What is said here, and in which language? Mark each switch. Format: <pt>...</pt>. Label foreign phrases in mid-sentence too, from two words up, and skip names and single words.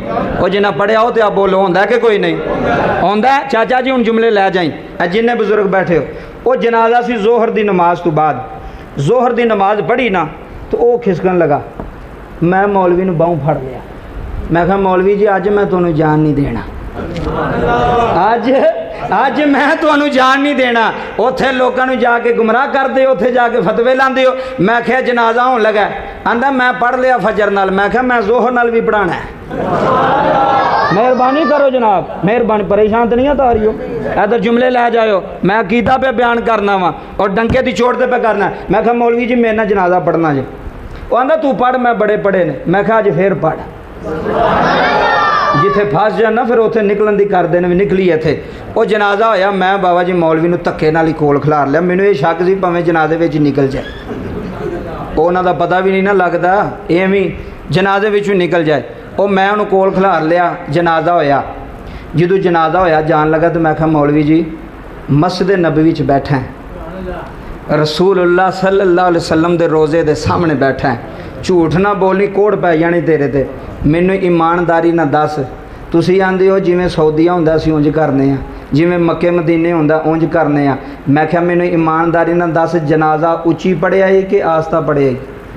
<pa>او جنہ پڑھیا ہو تے آپ بولو ہوندا کہ کوئی نہیں؟ ہوندا ہے؟ چاچا جی ہن جملے لے جائیں، جننے بزرگ بیٹھے ہو، او جنازہ سی ظہر دی نماز تو بعد، ظہر دی نماز پڑھی نا تو او کھسکن لگا، میں مولوی نو باہوں پھڑ لیا، میں کہا مولوی جی اج میں تانوں جان نہیں دینا، اج میں تانوں جان نہیں دینا، اوتھے لوکاں نو جا کے گمراہ کر دے، اوتھے جا کے فتوے لاندے ہو۔ میں کہا جنازہ ہون لگا، آندا میں پڑھ لیا فجر نال، میں کہا میں ظہر نال بھی پڑھانا ہے۔ مہربانی کرو جناب، مہربانی، پریشان تو نہیں ہوتا رہی ہو۔ ادھر جملے لے جاؤ، میں عقیدہ پے بیان کرنا وا اور ڈنکے کی چوٹ پے کرنا. میں کہا مولوی جی میرے نا جنازہ پڑھنا جی. او آندا تو پڑھ، میں بڑے پڑھے نے۔ میں کہا اج فیر پڑھ، جتھے پھس جانا فیر اتھے نکلن دی کر دینے، بھی نکلی ایتھے. او جنازہ ہویا، میں بابا جی مولوی نوں دھکے نال ہی کول کھلار لیا. مینوں یہ شک سی بھاویں جنازے وچ نکل جائے، انہاں دا پتہ بھی نہیں نا لگدا، ایویں جنازے وچوں نکل جائے. او میں انہوں نے کول کھلار لیا، جنازہ ہویا۔ جدوں جنازہ ہویا جان لگا تو میں کہا مولوی جی مسجد نبوی چ بیٹھا ہے,</pa> <ar>رسول الله صلى الله عليه وسلم</ar> <pa>دے روضے دے سامنے بیٹھا ہے، جھوٹ نا بولی کوڑ پے جانی تیرے تے. مینوں ایمانداری نا دس، تسی آندے ہو جویں سعودیہ ہندا اسیں انج کرنے آں، جویں مکے مدینے ہندا انج کرنے آں. میں کیا مینوں ایمانداری نا دس، جنازہ اچی پڑھیا ہے کہ آہستہ پڑھیا ہے?</pa>